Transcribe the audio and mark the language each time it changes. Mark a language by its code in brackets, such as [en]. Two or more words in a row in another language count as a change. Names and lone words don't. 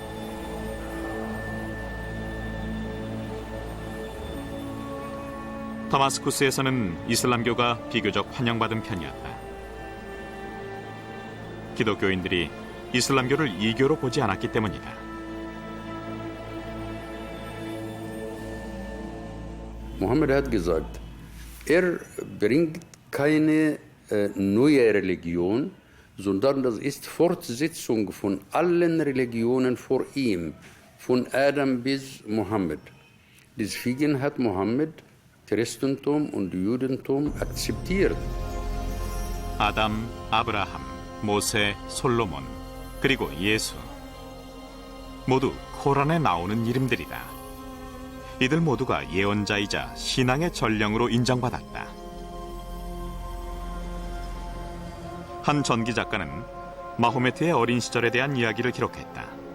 [ko] 다마스쿠스에서는 이슬람교가 비교적 환영받은 편이었다. 기독교인들이 이슬람교를 이교로 보지 않았기 때문이다. [de] Mohammed hat gesagt, bringt keine neue Religion, sondern das ist Fortsetzung von allen Religionen vor ihm, von Adam bis Mohammed. Deswegen hat Mohammed Christentum und Judentum akzeptiert. [ko] 아담, 아브라함, 모세, 솔로몬, 그리고 예수. 모두 코란에 나오는 이름들이다. 이들 모두가 예언자이자 신앙의 전령으로 인정받았다. 한 전기 작가는 마호메트의 어린 시절에 대한 이야기를 기록했다.